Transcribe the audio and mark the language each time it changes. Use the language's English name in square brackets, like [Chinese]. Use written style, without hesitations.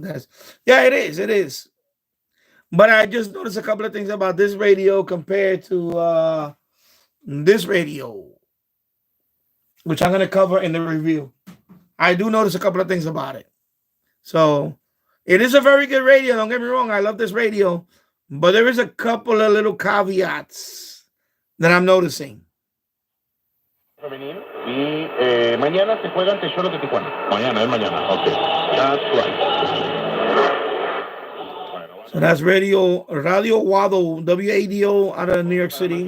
[English] It is. But I just noticed a couple of things about this radio compared to this radio, which I'm going to cover in the review. I do notice a couple of things about it. So it is a very good radio. Don't get me wrong. I love this radio. But there is a couple of little caveats that I'm noticing. [Spanish] Y mañana se juega ante Cholos de Tijuana. [English] Mañana. Okay. That's right. So that's Radio Wado, WADO out of New York City.